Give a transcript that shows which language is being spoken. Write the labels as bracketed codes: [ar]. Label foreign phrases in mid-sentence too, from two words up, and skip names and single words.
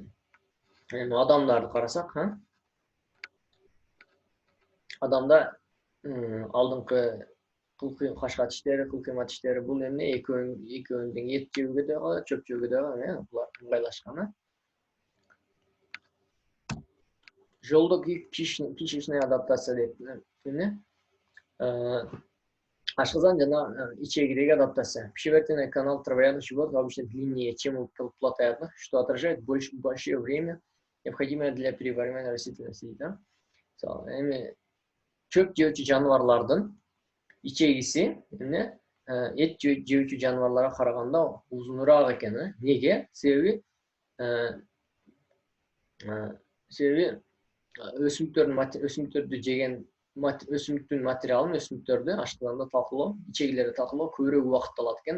[ky] Адамдарды карасак, адамда алдыңкы кашка тиштери, кылкыйма тиштери, бул экөөнүн тең эт жөөгө да, чөп жөөгө да, булар ыңгайлашкан. Жолдо [ru] кишечная адаптация [ky] дейт. Ашказан жана ичегидеги адаптация. [ru] Пищеварительный канал травоядных животных обычно длиннее, чем у плотоядных, что отражает большое время, необходимое для переваривания растительности. [ky] Чөп жөөчү жаныбарлардын ичегиси эт жөөчү жаныбарларга караганда узунураак экен. Неге? Себеби өсүмдүктөрдү жеген өсүмдүктүн материалын өсүмдүктөрдү ашкызганда талкалоо, ичегилерди талкалоо көбүрөөк убакыт алат экен.